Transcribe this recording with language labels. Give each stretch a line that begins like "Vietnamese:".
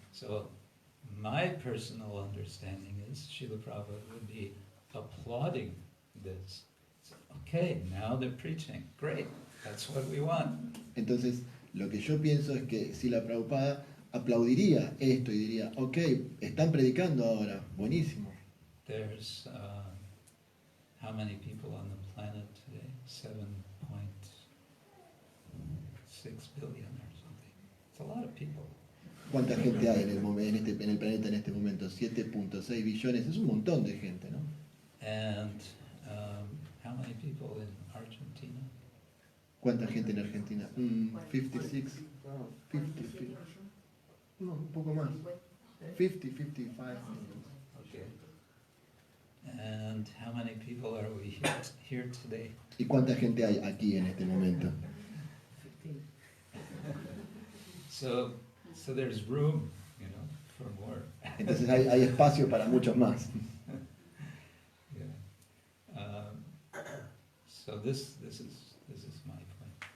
English: So, my personal understanding is Srila Prabhupada would be applauding this. So, okay, now they're preaching. Great, that's what we want.
Spanish: Entonces, lo que yo pienso es que Srila Prabhupada aplaudiría esto y diría, ok, están predicando ahora, buenísimo.
English: There's how many people on the planet today? 7.6 billion or something. It's a lot of people.
Spanish: ¿Cuánta gente hay en el planeta en este momento? 7.6 billones, es un montón de gente, ¿no?
English: And how many people in Argentina?
Spanish: ¿Cuánta gente en Argentina? 56, 50, no, un poco más. 55.
English: Okay. And how many people are we here today?
Spanish: ¿Y cuánta gente hay aquí en este momento? 15.
English: So there's room, for more.
Spanish: Entonces hay espacio para muchos más.
English: Yeah. So this is my point.